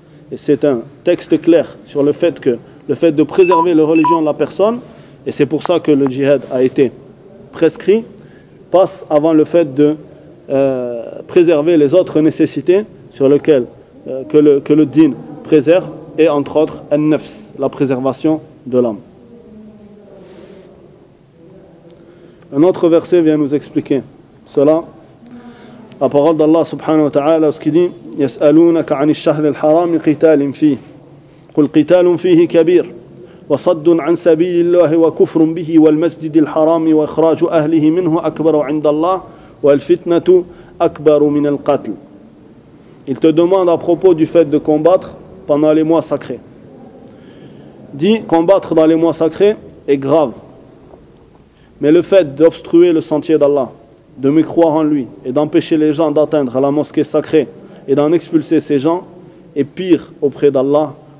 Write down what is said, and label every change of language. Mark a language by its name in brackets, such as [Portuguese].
[French] Et c'est un texte clair sur le fait que le fait de préserver la religion de la personne, et c'est pour ça que le jihad a été prescrit, passe avant le fait de préserver les autres nécessités sur lesquelles que le din préserve, et entre autres, an-nafs, la préservation de l'âme. Un autre verset vient nous expliquer cela. La parole d'Allah subhanahu wa ta'ala, ce qui dit [Arabic] « يَسْأَلُونَكَ عَنِ الشَّهْرِ الْحَرَامِ قِتَالٍ فِيهِ » قل قتال فيه كبير وصد عن سبيل الله وكفر به والمسجد الحرام واخراج اهله منه اكبر عند الله والفتنه اكبر من القتل. [French] Il te demande à propos du fait de combattre pendant les mois sacrés. dit combattre dans les mois sacrés est grave. Mais le fait d'obstruer le sentier d'Allah, de mécroire en lui et d'empêcher les gens d'atteindre la mosquée sacrée et d'en expulser ces gens est pire auprès d'Allah.